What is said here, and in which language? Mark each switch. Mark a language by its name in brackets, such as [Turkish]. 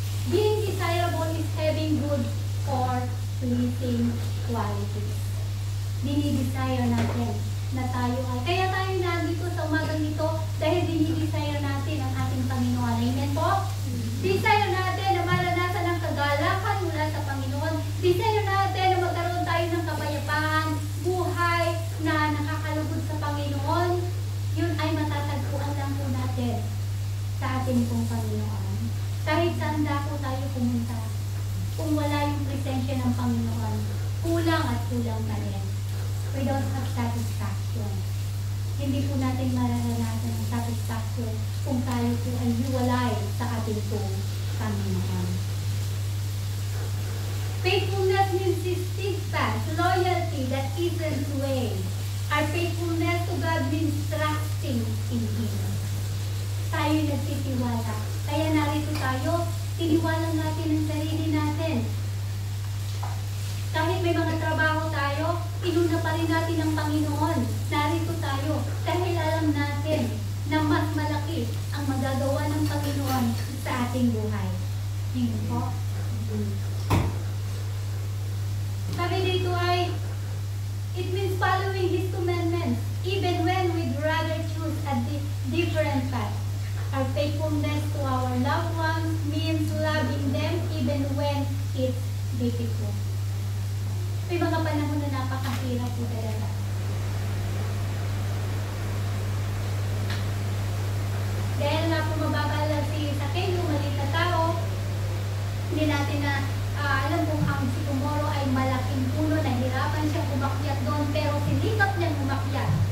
[English] Being desirable is having good or pleasing qualities. [Filipino] Dinidesire natin na tayo ay, kaya tayo nandito sa umagang ito dahil dinidesire natin ang ating Panginoon. Amen po? Desire natin na maranasan ang kagalakan mula sa Panginoon. Desire natin na magkaroon tayo ng kapayapaan, buhay na nakakalugod sa Panginoon. Yun ay matatagpuan lang po natin sa ating pong Panginoon. Kahit saan po tayo pumunta, kung wala yung presensya ng Panginoon, kulang at kulang pa rin. [English] We don't have satisfaction. [Filipino] Hindi po natin mararanasan ang satisfaction kung tayo po ay hiwalay sa ating pong Panginoon. [English] Faithfulness means steadfast, loyalty that isn't swayed. Our faithfulness to God means trusting in Him. [Filipino] Tayo nagtitiwala. Kaya narito tayo, tiniwala natin ang sarili natin. Kahit may mga trabaho tayo, inuna pa rin natin ang Panginoon. Narito tayo dahil alam natin na mas malaki ang magagawa ng Panginoon sa ating buhay. Yun po. Sabi dito ay, [English] it means following His commandments, even when we'd rather choose a different path. Our faithfulness to our loved ones means loving them even when it's difficult. [Filipino] May mga panahon na napakahirap po talaga. Dahil nga po mababala si Sakeo, maliit na tao, hindi natin na alam kung ang si Tomorrow ay malaking puno, nahirapan siyang umakyat doon, pero sinikap niyang umakyat.